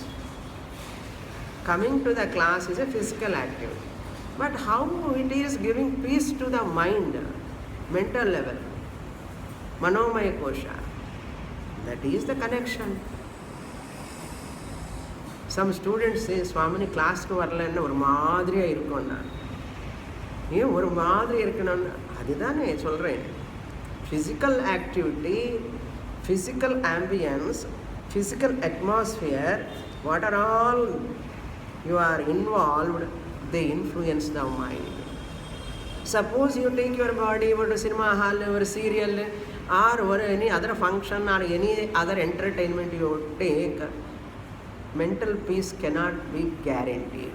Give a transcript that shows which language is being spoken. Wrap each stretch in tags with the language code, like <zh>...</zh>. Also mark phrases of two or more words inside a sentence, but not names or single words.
<en>Coming to the class is a physical activity. But how it is giving peace to the mind, mental level,</en> <sa>मनोमय कोश,</sa> <en>that is the connection. Some students say,</en> <ta>ஸ்வாமினி க்ளாஸ் கு வரலேனா ஒரு மாதிரியா இருக்குன்னா. ஏ ஒரு மாதிரியா இருக்கானா, அதைத்தானே சொல்றேன்.</ta> <en>Physical activity, physical ambience, physical atmosphere, what are all you are involved, they influence the mind. Suppose you take your body over to cinema hall or serial or any other function or any other entertainment you take, mental peace cannot be guaranteed.</en>